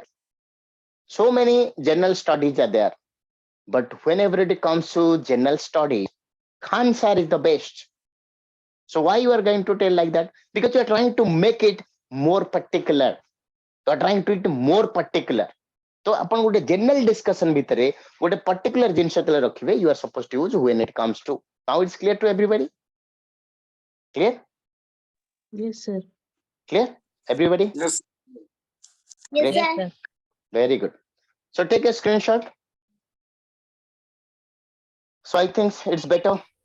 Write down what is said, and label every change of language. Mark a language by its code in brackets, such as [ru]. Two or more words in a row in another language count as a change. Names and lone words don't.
[en] So many general studies are there. But whenever it comes to general studies, Khan sir is the best. So why you are going to tell like that? Because you are trying to make it more particular. You are trying to make it more particular. So upon [or] ଗୋଟେ [en] general discussion [or] ଭିତରେ ଗୋଟେ particular ଜିନିଷ ତେଲେ ରଖିବେ, [en] you are supposed to use when it comes to. Now it's clear to everybody? Clear? Yes, sir. Clear? Everybody? Yes. Great. Yes, sir. Very good. So take a screenshot. So I think it's better.